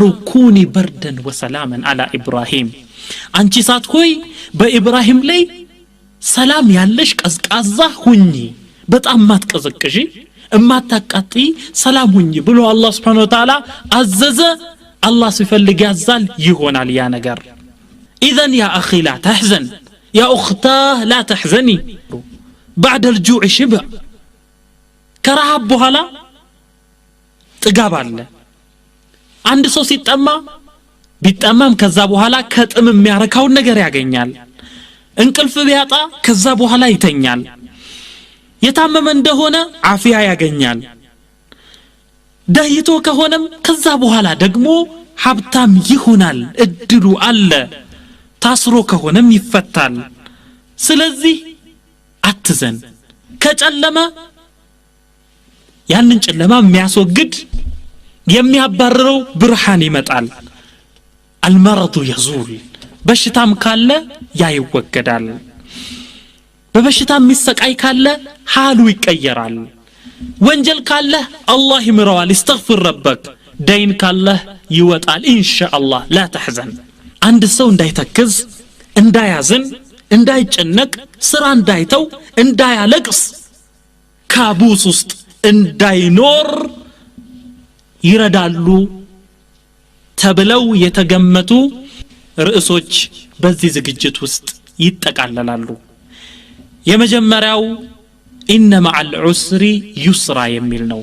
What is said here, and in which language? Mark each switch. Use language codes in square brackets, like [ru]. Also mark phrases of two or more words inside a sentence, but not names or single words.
[ar] كوني بردا وسلاما على إبراهيم [am] አንቺ ሳት ሆይ በኢብራሂም ላይ ሰላም ያለሽ ቀዝቃዛ ሁኚ በጣም ማትቀዘቅጂ እማታቃጢ ሰላም ሁኚ ብሎ አላህ [ar] سبحانه وتعالى [am] አዘዘ አላህ ሲፈልግ ያዛል ይሆናል ያ ነገር [ar] اذا يا اخي لا تحزن يا اختاه لا تحزني بعد الجوع شبع كرهب بهلا [am] ጥጋብ አለ አንድ ሰው ሲጠማ ቢጠማም ከዛ በኋላ ከጥም የሚያረካው ነገር ያገኛል እንቅልፍ ቢያጣ ከዛ በኋላ ይተኛል የታመመ እንደሆነ አፊያ ያገኛል ዳይቶ ከሆነም ከዛ በኋላ ደግሞ ሀብታም ይሆናል እድሉ አለ ታስሮ ከሆነም ይፈታል ስለዚህ አትዘን ከጨለማ ያንን ጨለማ የሚያስወግድ የሚያባርረው ብርሃን ይመጣል [ar] المرض يزول [am] በሽታም ካለ ያ ይወገዳል በበሽታ የሚሰቃይ ካለ حاله ይቀየራል ወንጀል ካለ አላህ ይምረዋል [ar] استغفر ربك [am] دين ካለ ይወጣል [ar] ان شاء الله لا تحزن [am] አንድ ሰው እንዳይተክዝ እንዳያዝን እንዳይጨነቅ ስራ እንዳይተው እንዳያለቅስ ካቡስ ውስጥ እንዳይኖር ይረዳሉ ተብለው የተገመቱ ርዕሶች በዚህ ዝግጅት ውስጥ ይጠቃለላሉ የመጀመሪያው [ar] إن مع العسر يسرا [am] የሚል ነው